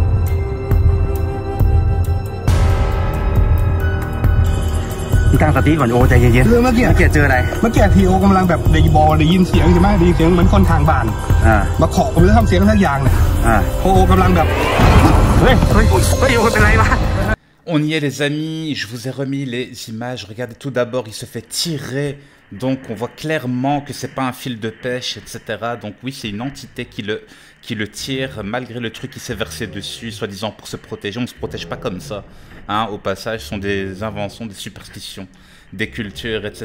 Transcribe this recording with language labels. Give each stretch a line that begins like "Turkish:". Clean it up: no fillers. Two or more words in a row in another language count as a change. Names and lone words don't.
Thai: ตั้งสติก่อนโอใจเย็น เมื่อกี้ เจออะไร เมื่อกี้ทีโอกำลังแบบได้ยินเสียงใช่ไหมได้ยินเสียงเหมือนคนทางบ้านมาเคาะหรือทำเสียงทักอย่างเนี่ยโอกำลังแบบ เฮ้ยโอเป็นไรวะ
French: On y est les amis, je vous ai remis les images, regardez tout d'abord, il se fait tirer, donc on voit clairement que c'est pas un fil de pêche, etc. Donc oui, c'est une entité qui le tire, malgré le truc qui s'est versé dessus, soi-disant pour se protéger. On ne se protège pas comme ça, hein. Au passage, ce sont des inventions, des superstitions, des cultures, etc.